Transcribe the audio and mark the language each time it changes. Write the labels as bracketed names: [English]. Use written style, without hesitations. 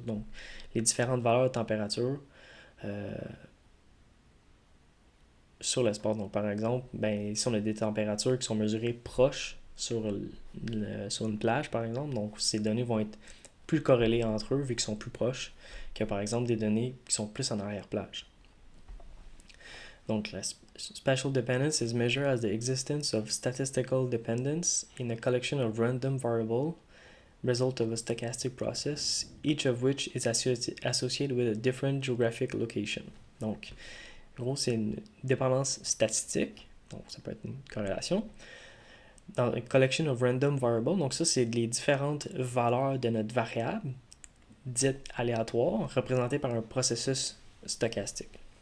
[French] Donc, les différentes valeurs de température sur l'espace. Donc, par exemple, ben, si on a des températures qui sont mesurées proches sur une plage, par exemple, donc ces données vont être plus corrélées entre eux vu qu'ils sont plus proches que par exemple des données qui sont plus en arrière-plage. Donc la [English] spatial dependence is measured as the existence of statistical dependence in a collection of random variables, result of a stochastic process, each of which is associated with a different geographic location. [French] Donc, en gros, c'est une dépendance statistique, donc ça peut être une corrélation, dans une [English] collection of random variables, [French] donc ça c'est les différentes valeurs de notre variable, dite aléatoire, représentée par un processus stochastique.